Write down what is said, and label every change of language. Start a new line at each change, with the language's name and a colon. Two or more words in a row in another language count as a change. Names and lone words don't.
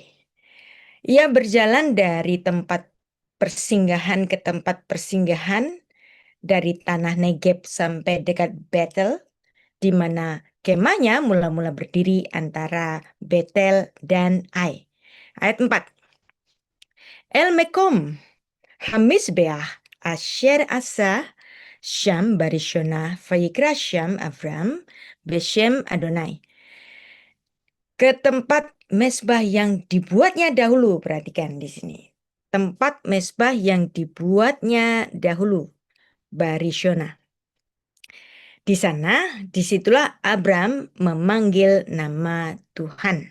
Indonesian: Ia berjalan dari tempat persinggahan ke tempat persinggahan, dari tanah Negeb sampai dekat Betel, di mana kemahnya mula-mula berdiri antara Betel dan Ai. Ayat 4.
Hebrew: אל מקום המזבח אשר עשה שם בראשנה ויקרא שם אברם בשם יהוה.
Indonesian: Ke tempat mesbah yang dibuatnya dahulu, perhatikan di sini. Tempat mesbah yang dibuatnya dahulu, Barishona. Di sana, disitulah Abram memanggil nama Tuhan.